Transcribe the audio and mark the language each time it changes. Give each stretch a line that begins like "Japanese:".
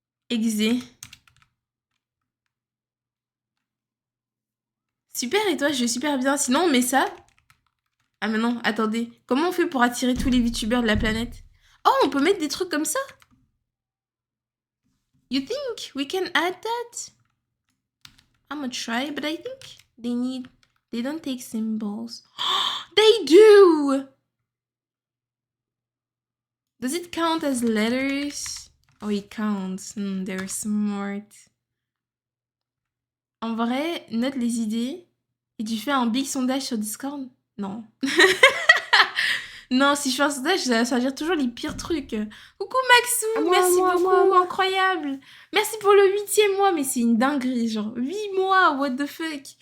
French: Exe. Super, et toi? Je vais super bien. Sinon, on met ça. Ah, mais non, attendez. Comment on fait pour attirer tous les VTubers de la planète? Oh, on peut mettre des trucs comme ça?
English: You think we can add that? I'm gonna try, but I think they don't take symbols. They do! Does it count as letters? Oh, it counts. They're smart.
French: En vrai, note les idées et tu fais un big sondage sur Discord? Non. Non, si je fais un sondage, ça va dire toujours les pires trucs. Coucou Maxou, merci beaucoup, incroyable. Merci pour le 8e mois, mais c'est une dinguerie, genre 8 mois,
English: what the fuck.